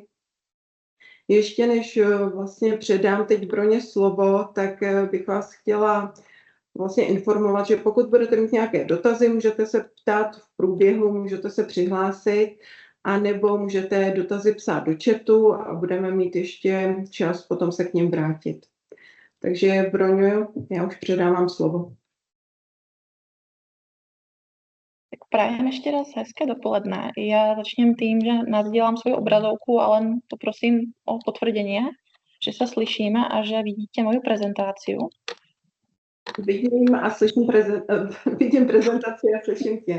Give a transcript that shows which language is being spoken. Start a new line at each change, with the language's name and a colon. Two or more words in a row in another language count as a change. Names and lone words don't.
Czech: Ještě než vlastně předám teď Broně slovo, tak bych vás chtěla vlastně informovat, že pokud budete mít nějaké dotazy, můžete se ptát v průběhu, můžete se přihlásit, anebo můžete dotazy psát do chatu a budeme mít ještě čas potom se k nim vrátit. Takže Broňo, já už předávám slovo.
Slovak: Tak prajem ešte raz
Czech: hezké dopoledne.
Slovak: Ja začnem tým, že nazdielam svoju obrazovku a len poprosím o potvrdenie, že sa slyšíme a že vidíte moju prezentáciu.
Czech: Vidím a slyším vidím prezentaci a slyším tě.